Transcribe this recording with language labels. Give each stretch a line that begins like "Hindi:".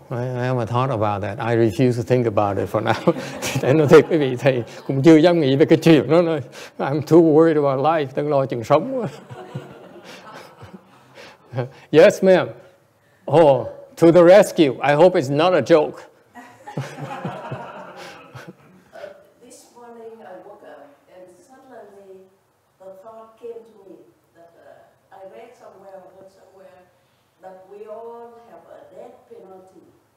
English: I haven't thought about that. I refuse to think about it for now.
Vietnamese: Thế nó thiệt quý vị, thầy cũng chưa dám nghĩ về cái chuyện đó nữa.
English: I'm too worried about life.
Vietnamese: Đang lo chuyện sống.
English: Yes, ma'am. Oh, to the rescue. I hope it's not a joke. This morning I woke up and suddenly the thought came to me that I read somewhere that we all have a death penalty.